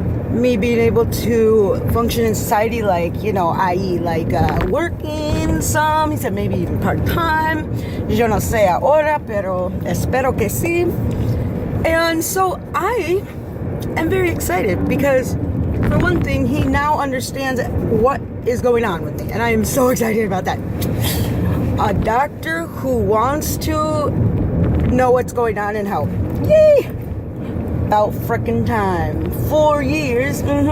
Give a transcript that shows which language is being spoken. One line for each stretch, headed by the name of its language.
English: me being able to function in society, like, you know, i.e. like working some. He said maybe even part-time.
Spanish: Yo no sé ahora, pero espero que sí.
English: And so I am very excited because, for one thing, he now understands what is going on with me, and I am so excited about that. A doctor who wants to know what's going on and help. Yay! About frickin' time. 4 years.